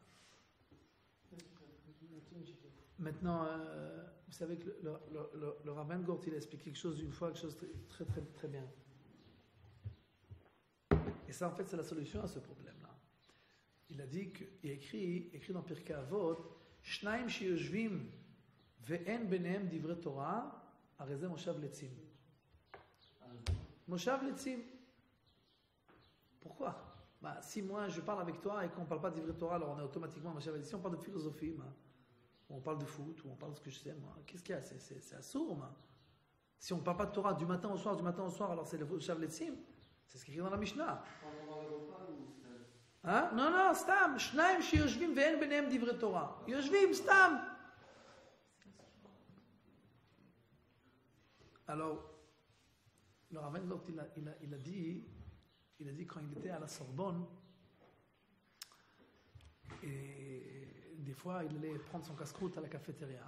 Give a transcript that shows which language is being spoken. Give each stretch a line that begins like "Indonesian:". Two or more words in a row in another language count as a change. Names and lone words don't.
French: Maintenant, vous savez que le rabbin Gort, il a expliqué quelque chose une fois, quelque chose de très, très, très bien. Et ça, en fait, c'est la solution à ce problème-là. Il a dit, il a écrit dans Pirkei Avot,
Hebrew: שניים שיושבים ואין ביניהם דברי תורה, הרי זה מושב לצים. מושב לצים.
French: Pourquoi? Si moi je parle avec toi et qu'on ne parle pas de
Hebrew: דברי תורה,
French: alors on est automatiquement
Hebrew: מושב לצים.
French: Si on parle de philosophie, ou on parle de foot, ou on parle de ce que je sais, qu'est-ce qu'il y a? C'est assourd. Si on ne parle pas de Torah du matin au soir, alors c'est le
Hebrew: מושב לצים.
French: C'est ce qui est écrit dans la Mishnah. Non, stam.
Hebrew: שניים שיושבים ואין ביניהם דברי תורה. יושבים, סתם.
French: Alors, le rabbin Gort, il a dit quand il était à la Sorbonne, et des fois, il allait prendre son casse-croûte à la cafétéria.